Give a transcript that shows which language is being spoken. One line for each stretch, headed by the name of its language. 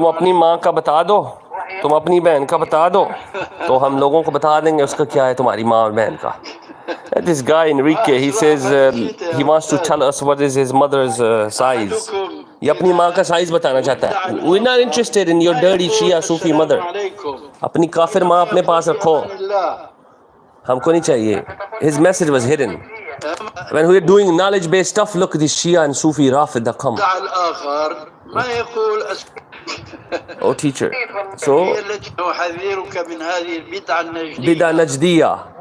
Hindi: तुम अपनी माँ का बता दो, तुम अपनी बहन का बता दो, तो हम लोगों को बता देंगे उसका क्या है तुम्हारी माँ और बहन का.
English: This guy Enrique, he says he wants to tell us what is his mother's size.
Hindi: ये अपनी माँ का size बताना चाहता है.
English: We're not interested in your dirty Shia Sufi mother.
Hindi: अपनी काफिर माँ अपने पास रखो. हमको नहीं चाहिए.
English: His message was hidden. When we're doing knowledge-based stuff, look, this Shia and Sufi Rafid that come. Oh teacher. So بدعة نجدية.